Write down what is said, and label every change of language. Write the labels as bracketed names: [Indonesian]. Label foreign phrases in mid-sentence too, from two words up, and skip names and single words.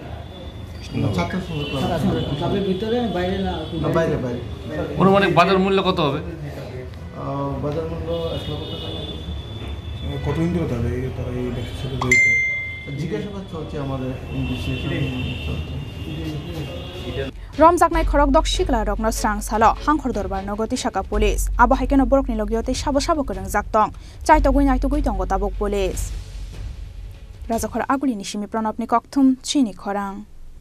[Bangla] ছাত্র সংঘ ক্লাবের ভিতরে বাইরে না বাইরে অনুমানিক বাজার মূল্য কত হবে বাজার মূল্য 1 লক্ষ টাকা কতদিন ধরে তারা এই ব্যবসার সাথে জড়িত জিজ্ঞাসাবাদ চলছে আমাদের ইনভেস্টিগেশন চলছে [Kok Borok] Romjaknai khorokdok shikla rokno srang salo hangkhor dorbar nogoti shaka police abo haikeno borokni logiote sabo korang jaktong chaitogui naitogui tongo tabok police Rajakhor aguli nishimi pranabni kokthum chini khorang